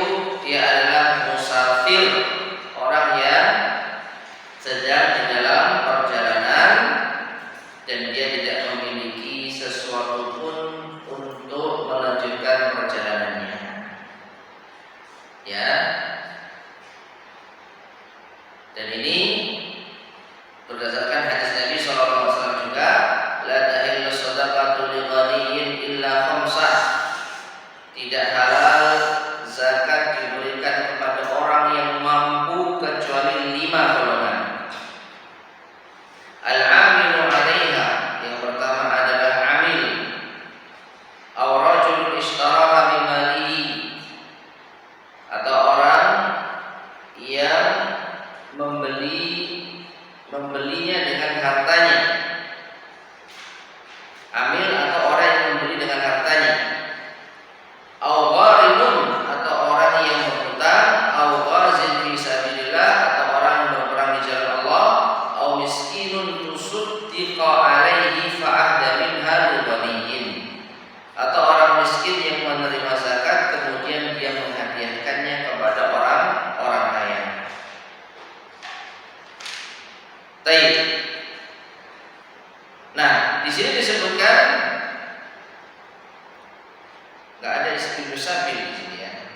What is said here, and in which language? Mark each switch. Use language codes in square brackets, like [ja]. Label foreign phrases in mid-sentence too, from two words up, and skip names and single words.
[id] Dia adalah musafir, orang yang sedang di dalam perjalanan dan dia tidak memiliki sesuatu pun untuk melanjutkan perjalanannya. Ya. Dan ini berdasarkan hadis Nabi SAW juga, [ar] لا تحل الصدقة لغني إلا خمسة. [id] Tidak halal zakat diberikan kepada orang yang mampu kecuali 5 golongan. [ar] العامل عليها, [id] yang pertama adalah amil. [ar] أو رجل اشتراها بماله, [id] atau orang yang membelinya dengan hartanya. Amil atau orang yang membeli dengan hartanya. [ar] أو غارم, [id] atau orang yang berhutang. [ar] أو غاز في سبيل الله, [id] atau orang yang berperang di jalan Allah. [ar] أو مسكين تصدق عليه فأهدى منها لغني, [id] atau orang miskin yang menerima zakat kemudian dia menghadiahkannya kepada orang kaya. Baik. Nah, di sini disebutkan nggak ada istilah sabil di sini ya.